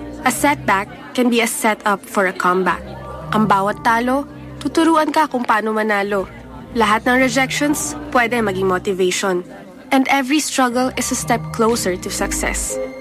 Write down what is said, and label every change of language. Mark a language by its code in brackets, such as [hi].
[en] A setback can be a setup for a comeback. [tl] Ang bawat talo, tuturuan ka kung paano manalo. Lahat ng rejections, pwede maging motivation. [en] And every struggle is a step closer to success.